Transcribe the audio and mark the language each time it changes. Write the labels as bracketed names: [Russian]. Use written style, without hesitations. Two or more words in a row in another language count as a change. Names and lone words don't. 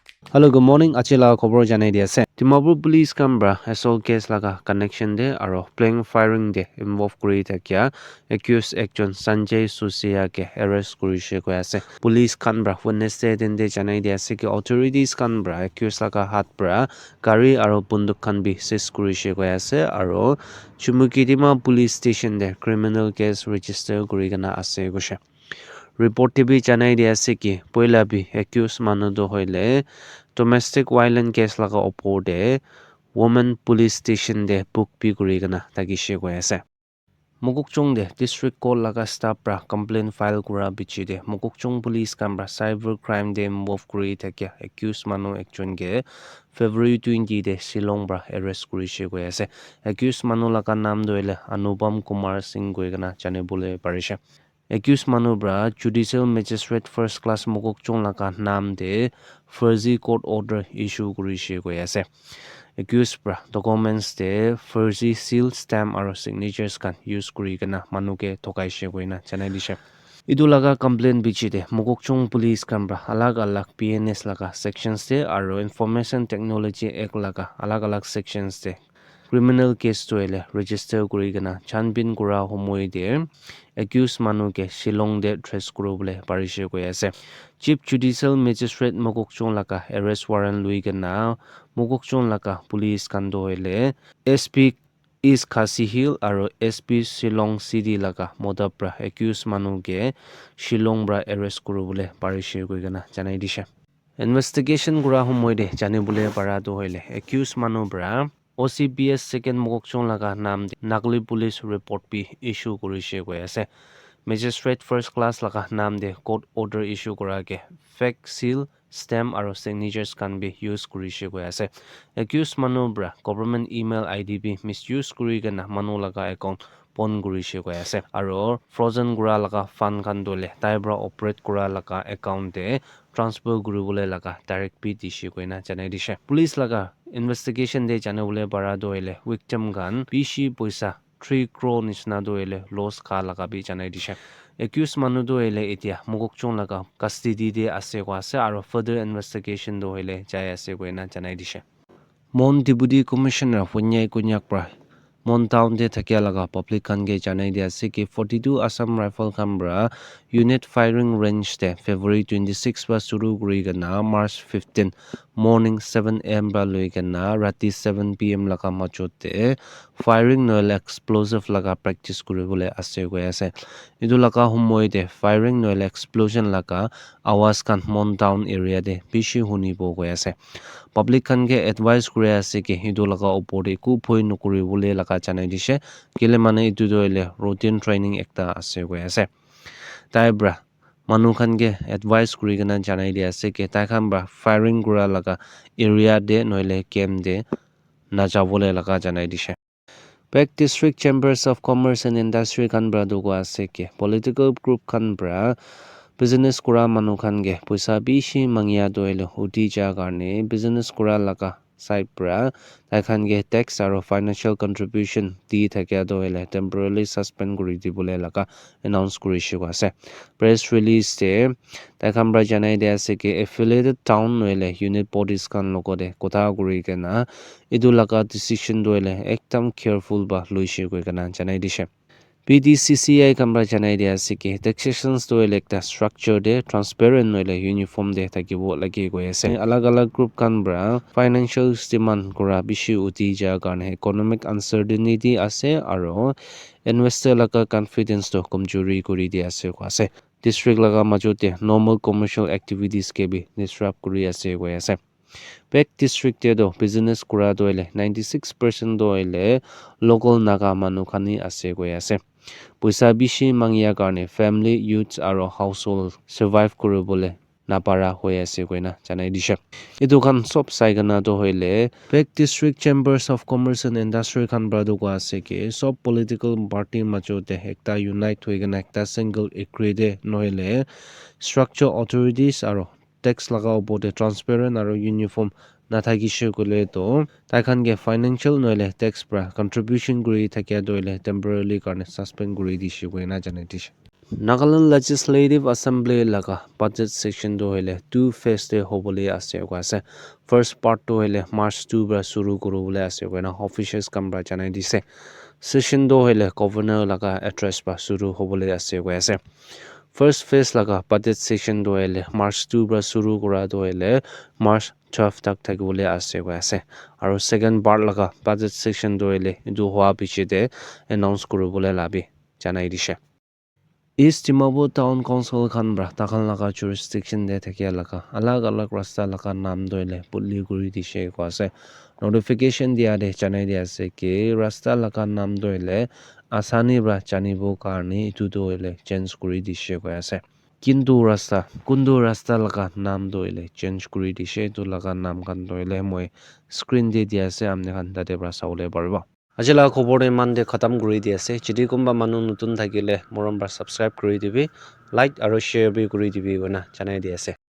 [English] Hello, good morning. [Naga Pidgin] Achila khobor janai dia ase. Dimapur police kambra [English] assault case [Naga Pidgin] laga connection de aro [English] playing firing [Naga Pidgin] de involve kuri thakia accused ekjon Sanjay Susia ke arrest kurishe koi ase. Police kambra witness de den de janai dia ase ki authorities kambra accused laga hat pra gari aro bunduk khan bi seize kurishe koi ase aro Chumukidima police station de [English] criminal case register [Naga Pidgin] kuri kana ase goshe. Report TV janai dia ase ki poila bi accused manu do hoile [English] domestic violence case [Naga Pidgin] laga opor de [English] woman police station [Naga Pidgin] de book bi kuri kana tagishe koi ase. Mokokchung de [English] district court [Naga Pidgin] laga staff pra complaint file kura bichi de Mokokchung police kambra [English] cyber crime [Naga Pidgin] de involve kuri thakia accused manu ekjon ge February 20 de Shillong bra arrest kurishe koi ase. Accused manu laga naam doile Anupam Kumar Singh koi kana jane bole parishe. Accused manu bra [English] judicial magistrate first class [Naga Pidgin] Mokokchung laga naam de Firzi [English] court order issue [Naga Pidgin] kurishe koi ase. Accused bra documents de Firzi [English] seal stamp [Naga Pidgin] aro signatures kan use kuri kana manu ke thokaishe koi na janai dishe. Idu laga complaint bichi de Mokokchung police kambra alag PNS laga sections de aro [English] information technology act [Naga Pidgin] laga alag sections de [English] criminal case [Naga Pidgin] to ele register kuri kana chanbin kura homoi de accused manu ke Shillong de trace kuro bole parishe koi ase. [English] Chief Judicial Magistrate [Naga Pidgin] Mokokchung laga [English] arrest warrant [Naga Pidgin] lui kana Mokokchung laga police kando ele SP East Khasi Hill aro SP Shillong City laga modapra accused manu ke Shillong bra arrest kuro bole parishe koi kana janai dishe. Investigation kura homoi de jane bole para do hoile accused manu bra OCBS second Mokokchung laga naam de Nagli [English] police report [Naga Pidgin] bi issue kurishe koi ase. [English] Magistrate first class [Naga Pidgin] laga naam de [English] court order issue [Naga Pidgin] kora ke [English] fake seal stamp [Naga Pidgin] aro signatures kan bi use kurishe koi ase. Accused manu bra [English] government email ID [Naga Pidgin] bi misuse kuri kana manu laga account pon kurishe koi ase. Aro frozen kura laga fund kan dole tai bra operate kura laga account de transfer kuribole laga direct bi dishe koi na janai dishe. Police laga investigation de jane bole bara doile victim gan bishi poisa 3 crore nishna doile loss ka laga bi janai dishe. Accused manu doile etia Mokokchung laga custody de ase ko ase aro [English] further investigation [Naga Pidgin] doile jai ase ko na janai dishe. Mon [English] Deputy Commissioner [Naga Pidgin] Funyai Kunyak pra Mon Town de thakia laga public kan ge janai dia ase ki 42 Assam Rifle Kambra unit [English] firing range [Naga Pidgin] de February 26 ba suru kuri gana [English] March 15 morning 7 am [Naga Pidgin] ba loi gana rati 7 pm laga machot de firing noil explosive laga practice kuri bole ase go ase. Idu laga humoi de firing noil explosion laga awas kan Mon Town area de bishi huni bo go ase. Public kan ge advice kuri ase ki hidu laga opor de ku phoi nukuri bole laga janai dishe kile mane itu doile [English] routine training [Naga Pidgin] ekta ase go ase. Tai bra manu khan ge advice kuri gana janai dia ase ki tai khan bra firing kura laga area de noile camp de na jabole laga janai dishe. Peck District Chambers of Commerce and Industry kan bra dugo ase ki [English] political group [Naga Pidgin] kan bra business kura manu khan ge poisa bishi mangya doile uti ja karne business kura laga side pra tai khan ge tax aro [English] financial contribution [Naga Pidgin] di thakya doile [English] temporarily suspend [Naga Pidgin] kuri dibole laga announce kuri shiwa ase. [English] Press release [Naga Pidgin] de tai khan bra janai de ase ki [English] affiliated town [Naga Pidgin] noile [English] unit bodies [Naga Pidgin] kan logo de kotha kuri kena idu laga decision doile ekdam careful ba loishi koi kana janai dishe. PDCCI kambra janai dia ase ki taxations to electa structure de transparent noile uniform de thakibo lagi go ase. Alag group kanbra [English] financial demand [Naga Pidgin] kura bishi uti ja karne [English] economic uncertainty [Naga Pidgin] ase aro investor laga confidence to kamjori kuri dia ase ko ase. District laga majote [English] normal commercial activities [Naga Pidgin] ke bi disrupt kuri ase go ase. Peck district de do business kura doile 96% doile local naga manu khani ase go ase. Poisa bishi mangya karne [English] family youths [Naga Pidgin] aro household survive kuribole napara hoi ase koina janai dishe. Idu kan sob saigana to hoile Peck District Chambers of Commerce and Industry kan brado ko ase ki sob [English] political party [Naga Pidgin] machote ekta unite hoi gana ekta [English] single agree [Naga Pidgin] de noile [English] structure authorities [Naga Pidgin] aro tax laga obote transparent aro uniform nathakishe kole to tai khan ge financial noile tax pra contribution guri thakya doile temporarily karne suspend guri dishe koina janai dishe. Nagaland Legislative Assembly laga [English] budget section [Naga Pidgin] do hele [English] two phase [Naga Pidgin] de hobole ase ko ase [English] first part [Naga Pidgin] to hele March 2 bra suru kuru bole ase ko na officials kambra janai dise session do hele governor laga address ba suru hobole ase ko ase [English] first phase [Naga Pidgin] laga [English] budget section [Naga Pidgin] do hele March 2 bra suru kura do hele March 12 tak thakibole ase ko ase aro [English] second part [Naga Pidgin] laga [English] budget section [Naga Pidgin] do hele du hwa biche de announce kurubole labi janai dise East Timabo Town Council khan bra takhan laga jurisdiction de thakia laga alag rasta laga naam doile putli guri dishe ko ase notification dia de chanai dia ase ki rasta laga naam doile asani bra chanibo karni itu doile change guri dishe ko ase kundu rasta laga naam doile change guri dishe tu laga naam khan doile moi screen de dia ase amne khan tate bra saule paribo Ajila khobor iman de khatam kuri di ase chidi kumba manu nutun thakile morom bar subscribe kuri dibi like aro share bi kuri dibi bona janai di ase